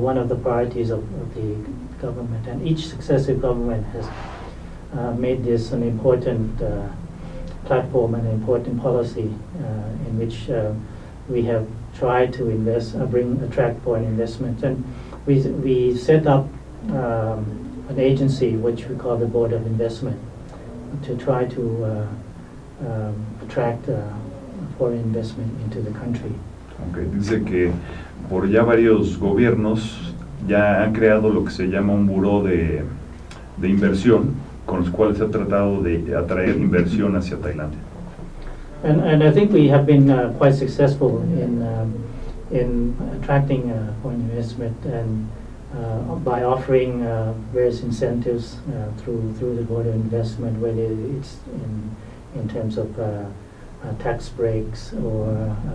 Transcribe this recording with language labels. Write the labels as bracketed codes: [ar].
[en] One of the priorities of the government, and each successive government has made this an important platform and an important policy in which we have tried to attract foreign investment. And we set up an agency which we call the Board of Investment to try to attract foreign investment into the country. Okay. [es] Dice que por ya varios gobiernos ya han creado lo que se llama un buró de inversión con los cuales se ha tratado de atraer inversión hacia Tailandia. [en] And I think we have been quite successful in attracting foreign investment and by offering various incentives through the Board of Investment, whether it's in terms of tax breaks or